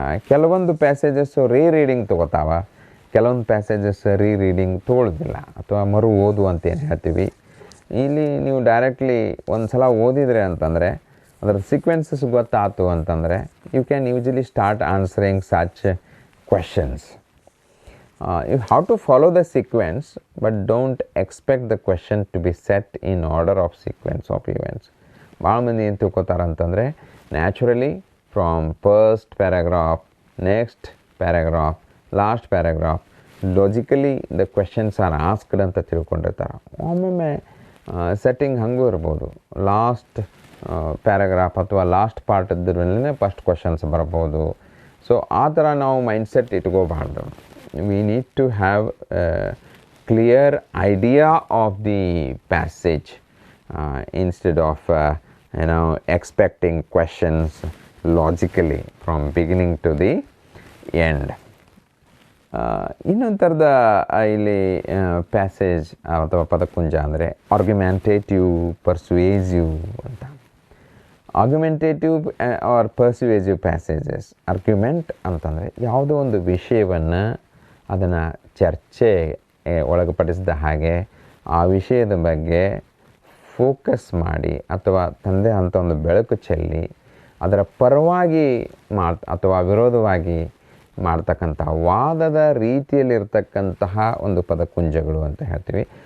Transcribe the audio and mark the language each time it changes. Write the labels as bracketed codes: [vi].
[kn] ಕೆಲವೊಂದು ಪ್ಯಾಸೇಜಸ್ಸು ರೀಡಿಂಗ್ ತೊಗೋತಾವ, ಕೆಲವೊಂದು passages reading ತೊಗೊಳ್ಳೋದಿಲ್ಲ ಅಥವಾ ಮರು ಓದು ಅಂತ ಏನು ಹೇಳ್ತೀವಿ. ಇಲ್ಲಿ ನೀವು ಡೈರೆಕ್ಟ್ಲಿ ಒಂದು ಸಲ ಓದಿದರೆ ಅಂತಂದರೆ ಅದರ ಸೀಕ್ವೆನ್ಸಸ್ ಗೊತ್ತಾಯ್ತು ಅಂತಂದರೆ [en] You can usually start answering such questions. You have to follow the sequence, but don't expect the question to be set in order of sequence of events. [kn] ಭಾಳ ಮಂದಿ ಏನು ತಿಳ್ಕೊತಾರೆ ಅಂತಂದರೆ, [en] naturally from first paragraph, next paragraph, last paragraph, logically the questions are asked [kn] ಅಂತ ತಿಳ್ಕೊಂಡಿರ್ತಾರೆ. ಒಮ್ಮೊಮ್ಮೆ setting ಹಾಗೂ ಇರ್ಬೋದು. Last paragraph ಅಥವಾ last part ಇದ್ದರೆ ಫಸ್ಟ್ ಕ್ವೆಶನ್ಸ್ ಬರ್ಬೋದು. ಸೊ ಆ ಥರ ನಾವು mindset ಇಟ್ಕೋಬಾರ್ದು. [en] We need to have a clear idea of the passage instead of expecting questions logically from beginning to the end. [kn] ಇನ್ನೊಂದು ಥರದ ಇಲ್ಲಿ ಪ್ಯಾಸೇಜ್ ಅಥವಾ ಪದಪುಂಜ ಅಂದರೆ ಆರ್ಗ್ಯುಮೆಂಟೇಟಿವ್, ಪರ್ಸುವೇಸಿವ್ ಅಂತ. Argumentative R persuasive passages. Argument ಅಂತಂದರೆ ಯಾವುದೋ ಒಂದು ವಿಷಯವನ್ನು ಅದನ್ನು ಚರ್ಚೆ ಒಳಪಡಿಸಿದ ಹಾಗೆ ಆ ವಿಷಯದ ಬಗ್ಗೆ ಫೋಕಸ್ ಮಾಡಿ ಅಥವಾ ತಂದೆ ಅಂತ ಒಂದು ಬೆಳಕು ಚೆಲ್ಲಿ ಅದರ ಪರವಾಗಿ ಅಥವಾ ವಿರೋಧವಾಗಿ ಮಾಡ್ತಕ್ಕಂಥ ವಾದದ ರೀತಿಯಲ್ಲಿರ್ತಕ್ಕಂತಹ ಒಂದು ಪದಕುಂಜಗಳು ಅಂತ ಹೇಳ್ತೀವಿ.